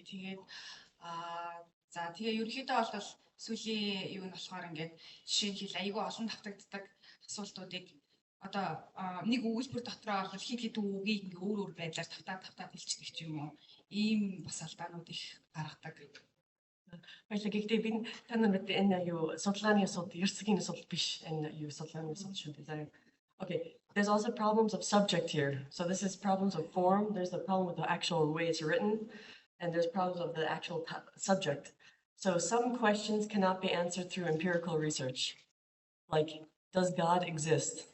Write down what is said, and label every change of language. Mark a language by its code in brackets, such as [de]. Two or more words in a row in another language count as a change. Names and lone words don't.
[mn] Тэгээд за тэгээ ерөнхийдөө бол сүүлийн юу нь болохоор ингээд жишээ нь хэл айгүй олон давтагддаг асуултуудыг одоо нэг өгүүлбэр дотроо бол хэд хэдэн үгийг ингээ өөр байдлаар тавтаад хэлчихдэг ч юм уу. Ийм бас алдаанууд их гаргадаг. Баярлалаа. Гэхдээ би танаа мэт энэ юу судалгааны асуудал, ярилцлагын асуудал биш. Энэ юу судалгааны асуудал шүү дээ. [en] Okay, there's also problems of subject here. So this is problems of form. There's the problem with the actual way it's written, and there's problems of the actual subject. So some questions cannot be answered through empirical research. Like, does God exist?